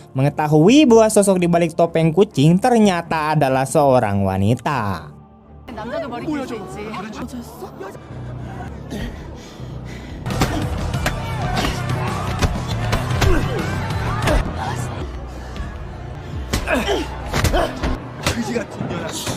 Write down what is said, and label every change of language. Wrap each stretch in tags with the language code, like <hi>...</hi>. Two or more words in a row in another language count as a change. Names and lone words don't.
<id>mengetahui bahwa sosok di balik topeng kucing ternyata adalah seorang wanita.</id> <ko>남자들 머리 길 수 있지. 여자였어? 그지 같은 년아.</ko>